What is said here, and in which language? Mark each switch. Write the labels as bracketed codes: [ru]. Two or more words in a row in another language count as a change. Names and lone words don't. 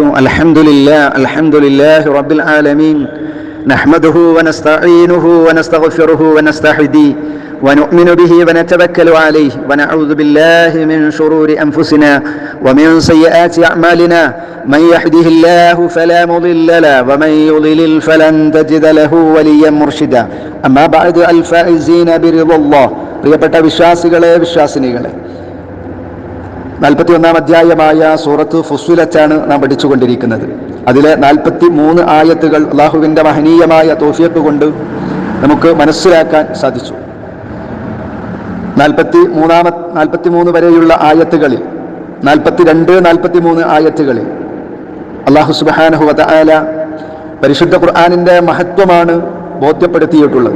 [ar] الحمد لله رب العالمين نحمده ونستعينه ونستغفره ونستهديه ونؤمن به ونتوكل عليه ونعوذ بالله من شرور أنفسنا ومن سيئات أعمالنا من يهده الله فلا مضل له ومن يضلل فلن تجد له وليا مرشدا. أما بعد الفائزين برضا الله. [ml] പ്രിയപ്പെട്ട വിശ്വാസികളെ വിശ്വാസിനികളെ, 41-ാം അധ്യായമായ സൂറത്ത് ഫുസ്സിലത്താണ് നാം പഠിച്ചുകൊണ്ടിരിക്കുന്നത്. അതിലെ 43 ആയത്തുകൾ അള്ളാഹുവിൻ്റെ മഹനീയമായ തൗഫീഖ് കൊണ്ട് നമുക്ക് മനസ്സിലാക്കാൻ സാധിച്ചു. 43 വരെയുള്ള ആയത്തുകളിൽ 42-43 ആയത്തുകളിൽ [ar] الله سبحانه و تعالى [ml] പരിശുദ്ധ ഖുർആനിൻ്റെ മഹത്വമാണ് ബോധ്യപ്പെടുത്തിയിട്ടുള്ളത്.